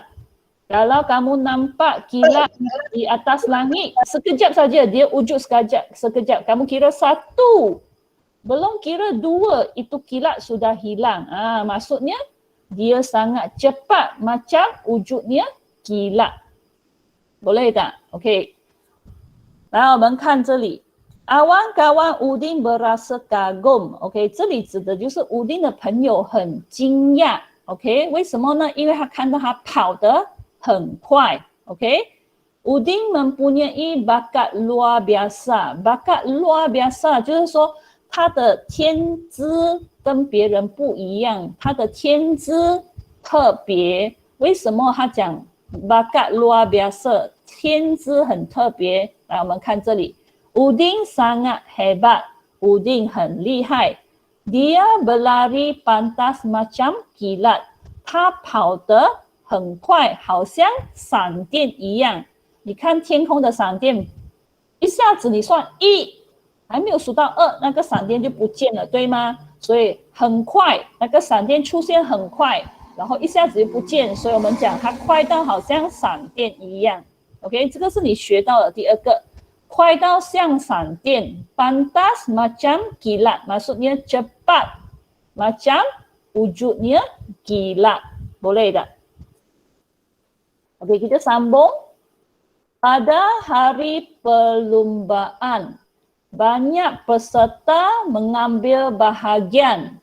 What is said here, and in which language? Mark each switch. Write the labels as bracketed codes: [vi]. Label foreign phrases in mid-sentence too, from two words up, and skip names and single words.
[ms] Kalau kamu nampak kilat di atas langit, sekejap saja dia wujud sekejap. Kamu kira 1, belum kira 2, itu kilat sudah hilang. Maksudnya dia sangat cepat macam wujudnya kilat. boleh tak? [zh] OK。来，我们看这里 ， [ms] kawan-kawan Udin berasa kagum。 [zh] OK， 这里指的就是Udin的朋友很惊讶。OK， 为什么呢？因为他看到他跑得很快。OK， [ms] Udin mempunyai bakat luar biasa。 bakat luar biasa [zh] 就是说他的天资跟别人不一样，他的天资特别。为什么他讲 [ms] bakat luar biasa， [zh] 天资很特别？来，我们看这里 [ms] ，Udin sangat hebat， Udin [zh] 很厉害。 [ms] Dia berlari pantas macam kilat， [zh] 他跑得很快，好像闪电一样。你看天空的闪电，一下子你算1，还没有数到2，那个闪电就不见了，对吗？所以很快，那个闪电出现很快。然后一下子就不见，所以我们讲它快到好像闪电一样。OK， 这个是你学到的第二个，快到像闪电。 [ms] Pantas macam kilat， maksudnya cepat macam wujudnya kilat， boleh tak? OK， kita sambung. Pada hari perlumbaan, banyak peserta mengambil bahagian.